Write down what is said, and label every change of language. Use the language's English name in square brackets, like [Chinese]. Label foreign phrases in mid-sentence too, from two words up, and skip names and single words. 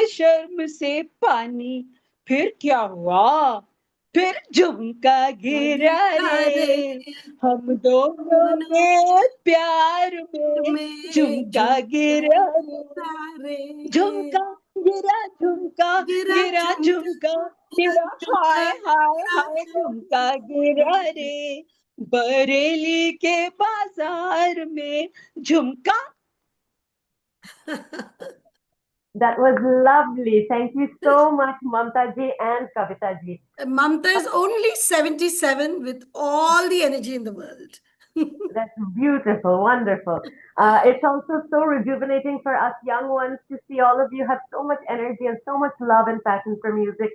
[Hindi] शर्म से पानी फिर क्या हुआ फिर झुमका गिरा रे हम दोनों के प्यार में झुमका गिरा रे झुमका गिरा झुमका गिरा झुमका गिरा हाय हाय हाय झुमका गिरा रे बरेली के बाजार में झुमका. [English] That was lovely. Thank you so much, Mamta ji and Kavita ji. Mamta is only 77 with all the energy in the world. That's beautiful, wonderful. It's also so rejuvenating for us young ones to see all of you have so much energy and so much love and passion for music.